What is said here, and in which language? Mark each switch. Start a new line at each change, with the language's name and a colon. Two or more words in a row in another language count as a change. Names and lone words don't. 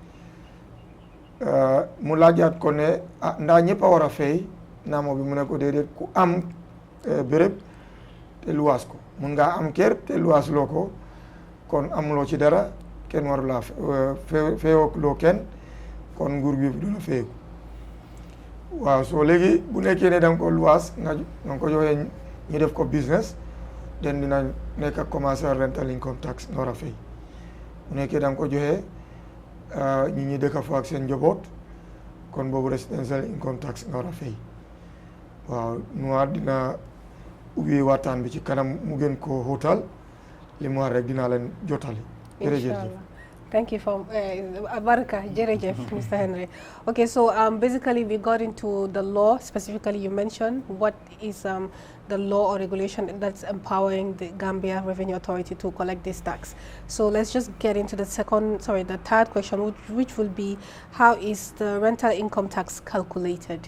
Wolof: mu laajaat ko ne ndaa ñëpp a war a fay naamo bi mu ne ko déedéet ku am béréb te luwaas ko mun ngaa am kër te luwaas loo ko kon amuloo ci dara kenn waru laa feewoo loo kenn kon nguur gi du la feeku waaw soo léegi bu nekkee ne da nga ko luwaas nga ko joxee ñu def ko business den dina nekk
English: commercial rental income tax
Wolof: nga war a fay bu nekkee da nga ko joxee ñi dëkk fa ak seen njaboot kon boobu
English: residential income tax
Wolof: nga war a fay waaw nuwaat dina ubbi waxtaan bi ci kanam mu gën koo xóotal li mu war rek dinaa leen jotali. Inshallah.
English: Thank you for Abaraka Jerejef, Mr. Henry. Okay, so basically we got into the law. Specifically, you mentioned what is the law or regulation that's empowering the Gambia Revenue Authority to collect this tax. So let's just get into the third question, which will be, how is the rental income tax calculated?